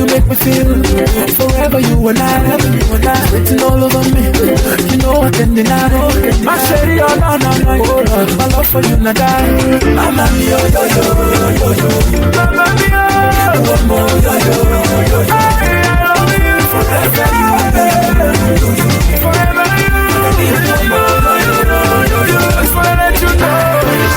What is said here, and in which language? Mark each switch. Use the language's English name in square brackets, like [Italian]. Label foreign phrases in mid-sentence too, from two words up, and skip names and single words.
[English] me feel. Forever you and I, written all over me. You know I can deny. My shady, oh no, my love for you not die. [Italian] Mama mia, [English] yo yo yo yo. [Italian] Mama mia, [English] one more yo yo yo yo. I love you forever, forever you. Just wanna let you know.